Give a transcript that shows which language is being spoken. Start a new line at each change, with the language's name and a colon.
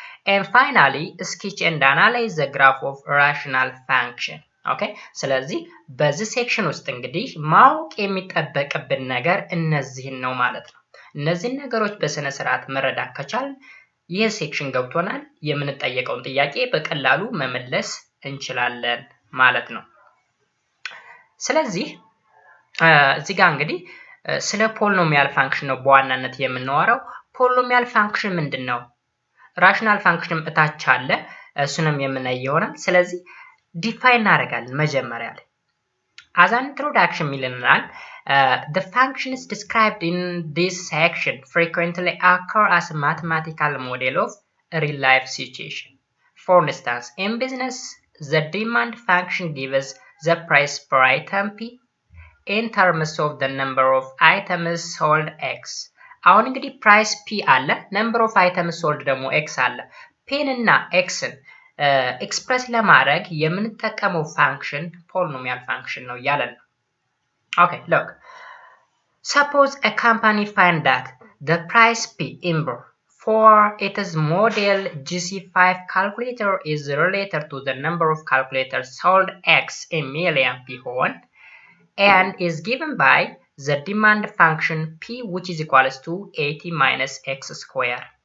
English: And finally, sketch and analyze the graph of rational function. Okay?
Amharic: ስለዚህ በዚህ ሴክሽን ውስጥ እንግዲህ ማወቅ የሚጠበቅብን ነገር እነዚህን ነው ማለት ነው። እነዚህን ነገሮች በስነ ስርዓት መረዳት ከቻል ይህ ሴክሽን ገብቶናል። የምንጠየቀውን ጥያቄ በቀላሉ መመለስ እንችላለን ማለት ነው። ስለዚህ እዚህ ጋር እንግዲህ ስለ ፖሊኖሚያል ፋንክሽን ነው በዋናነት የምናወራው። ፖሊኖሚያል ፋንክሽን ምንድነው? ራሽናል ፋንክሽን እታች አለ፣ እሱንም የምናይ ይሆናል። ስለዚህ ዲፋይን እናደርጋለን መጀመሪያ ላይ
English: as an introduction
Amharic: ይለናል
English: the functions described in this section frequently occur as a mathematical model of a real life situation. For instance, in business the demand function gives the price per item P in terms of the number of items sold X.
Amharic: አሁን እንግዲህ
English: price P
Amharic: አለ፣
English: number of items sold
Amharic: ደግሞ X አለ። P እና X ኤክስፕረስ ለማድረግ የምንጠቀመው ፋንክሽን ፖሊኖሚያል ፋንክሽን ነው ያለን ነው።
English: Okay, look. Suppose a company find that the price P inver for its model GC5 calculator is related to the number of calculators sold X in million
Amharic: ቢሆን
English: and is given by the demand function P which is equals to 80 minus X square.